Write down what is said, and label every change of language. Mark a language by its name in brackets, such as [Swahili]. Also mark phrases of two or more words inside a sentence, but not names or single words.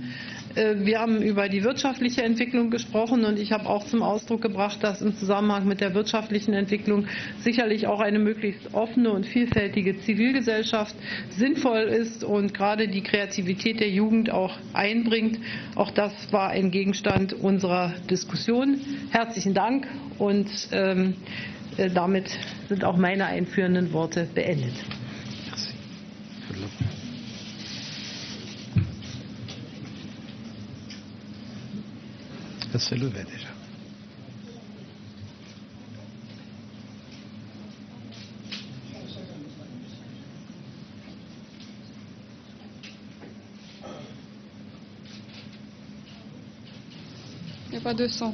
[German] Wir haben über die wirtschaftliche Entwicklung gesprochen und ich habe auch zum Ausdruck gebracht, dass im Zusammenhang mit der wirtschaftlichen Entwicklung sicherlich auch eine möglichst offene und vielfältige Zivilgesellschaft sinnvoll ist und gerade die Kreativität der Jugend auch einbringt. Auch das war ein Gegenstand unserer Diskussion. Herzlichen Dank und damit sind auch meine einführenden Worte beendet. [French] Elle s'est levée déjà. Il n'y a pas de son.